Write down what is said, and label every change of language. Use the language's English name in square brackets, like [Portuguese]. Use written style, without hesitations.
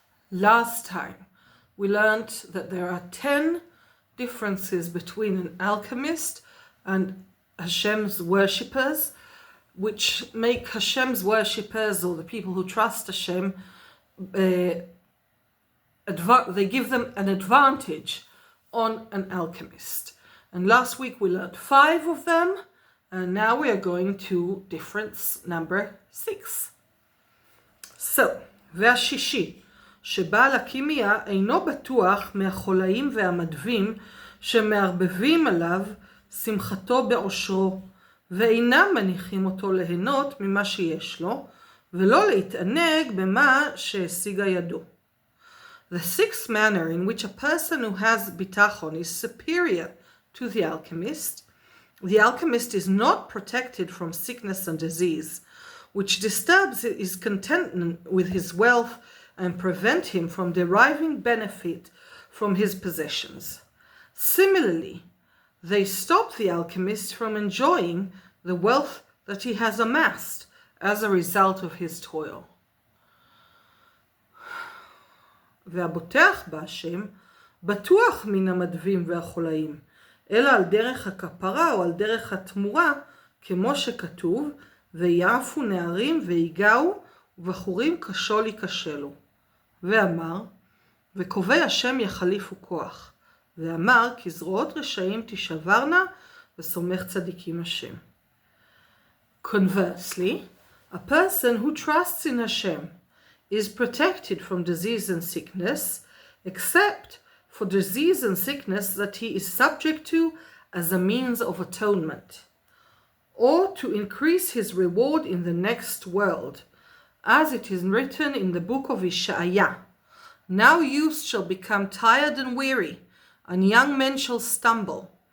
[English] Last time, we learned that there are 10 differences between an alchemist and Hashem's worshippers, which make Hashem's worshippers, or the people who trust Hashem, they give them an advantage on an alchemist. And last week we learned 5 of them, and now we are going to difference number 6. [Hebrew] So, והשישי, שבעל הכימיה אינו בטוח מהחולאים והמדווים שמערבבים עליו שמחתו בעושרו, ואינם מניחים אותו ליהנות ממה שיש לו, ולא להתענג במה שהשיגה ידו. [English] The sixth manner in which a person who has bitachon is superior to the alchemist is not protected from sickness and disease, which disturbs his contentment with his wealth and prevent him from deriving benefit from his possessions. Similarly, they stop the alchemist from enjoying the wealth that he has amassed as a result of his toil. [Hebrew] והבוטח בהשם בטוח מן המדווים והחולאים, אלא על דרך הכפרה או על דרך התמורה, כמו שכתוב, ויעפו נערים ויגעו ובחורים קשו ייכשלו. ואמר, וקובע השם יחליפו כוח. ואמר, כי זרועות רשעים תשברנה, וסומך צדיקים השם. [English] Conversely, a person who trusts in Hashem is protected from disease and sickness, except for disease and sickness that he is subject to as a means of atonement, or to increase his reward in the next world, as it is written in the book of Isaiah, now youth shall become tired and weary, and young men shall stumble.